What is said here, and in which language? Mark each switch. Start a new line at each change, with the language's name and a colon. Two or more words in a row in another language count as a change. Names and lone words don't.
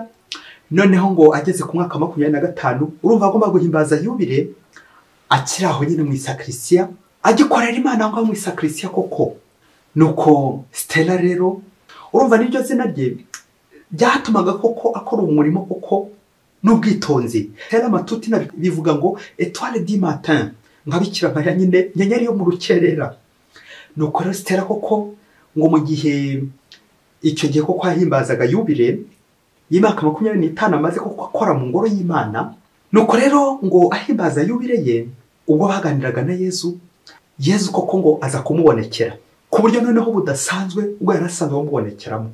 Kinyarwanda: Noneho ngo ageze ku mwaka 25, urumva agomba guhimbaza yubile, akiraho nyine mu sakristiya, agikorera Imana ngo mu isakrisiya koko. Nuko Stella rero urumva niryo zina rye byatumaga koko akora umurimo koko n'ubwitonzi.
Latin: Stella matuti
Kinyarwanda: bivuga ngo
French: étoile du matin,
Kinyarwanda: nkabikira Mariya nyine nyenyeri yo mu rukerera. Nuko rero Stella koko ngo mu gihe icyo gihe koko ahimbazaga yubile y'imyaka 25 amaze koko akora mu ngoro y'Imana. Nuko rero ngo ahimbaza yubile ye ubwo baganiraga na Yesu koko ngo aza kumubonekera ku buryo noneho budasanzwe ubwo yarasanzwe bamubonekeramo.